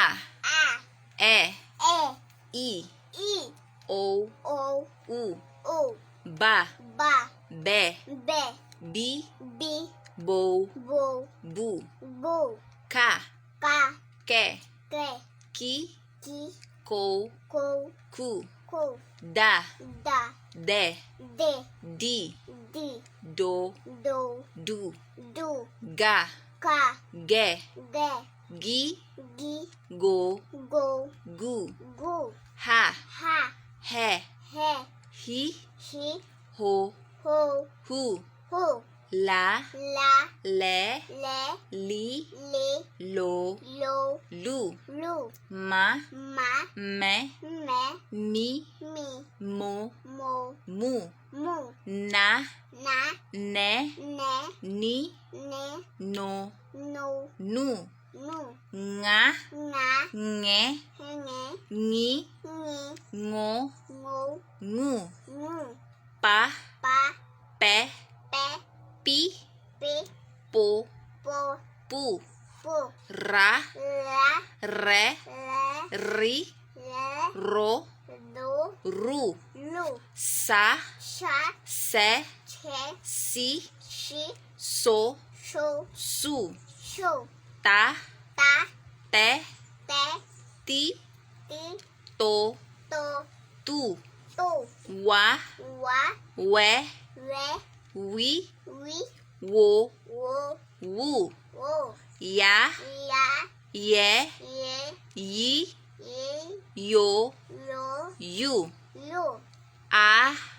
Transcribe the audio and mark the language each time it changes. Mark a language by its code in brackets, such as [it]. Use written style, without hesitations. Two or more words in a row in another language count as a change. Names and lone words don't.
[tl] E. I. O. U. Ba. Be. Bi. Bo. Bu. Ka. Ke. Ki. Ko. Ku. Da. De. Di. Do. Du. Ga. Ge. Gi. Go. Gu. Ha. He. Hi. Ho. Hu. La. Le. Li. Lo. Lu. Ma. Me. Mi. Mo. Mu. Na. Ne. Ni. No. Nu. Nga. Nge. Ngi. Ngo. Ngu. Pa. Pe. Pi. Po. Pu. Ra. Re. Ri. Ro. Ru. Sa. Se. Si. So. Su. Ta. Te. Ti. To. Tu. Wa. We. Wi. Wo. Wu. Ya. Ye. Yi. Yo. Yu. A.